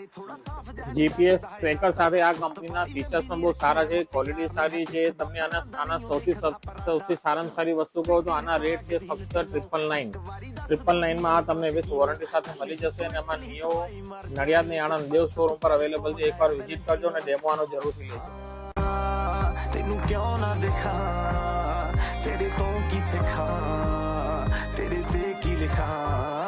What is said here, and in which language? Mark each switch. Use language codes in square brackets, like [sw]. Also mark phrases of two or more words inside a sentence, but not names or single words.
[en] GPS tracker [gu] સાથે આ કંપનીના ફીચર્સ પણ બહુ સારા છે, ક્વોલિટી સારી છે. તમને આના સૌથી સારામાં સારી વસ્તુ કહો તો આના રેટ છે ફક્ત 999. આ તમને [en] with warranty [gu] સાથે મળી જશે, અને એમાં નિયો નડિયાદ ની આણંદ દેવ શોરૂમ પર અવેલેબલ છે. એકવાર વિઝિટ કરજો અને ડેમો આનો જરૂરથી લેજો. [pa] ਤੈਨੂੰ ਕਿਉਂ ਨਾ ਦਿਖਾ ਤੇਰੇ ਤੋ ਕੀ ਸਿਖਾ ਤੇਰੇ ਤੇ ਕੀ ਲਿਖਾ